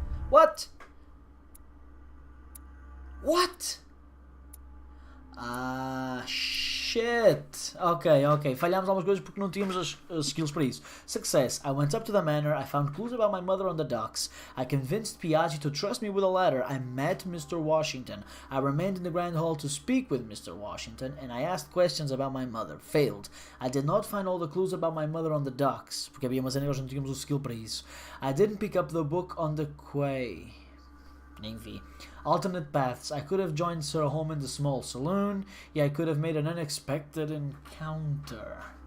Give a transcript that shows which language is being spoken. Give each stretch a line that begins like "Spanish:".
English: What? Ah, shit. Ok.
Portuguese: Falhámos algumas coisas porque não tínhamos as skills para isso.
English: Success. I went up to the manor. I found clues about my mother on the docks. I convinced Piaggi to trust me with a letter. I met Mr. Washington. I remained in the Grand Hall to speak with Mr. Washington, and I asked questions about my mother. Failed. I did not find all the clues about my mother on the docks,
Portuguese: porque havia uma cena que nós não tínhamos o skill para isso.
English: I didn't pick up the book on the quay.
Portuguese: Nem vi.
English: Alternate paths. I could have joined Sir Home in the small saloon. Yeah, I could have made an unexpected encounter.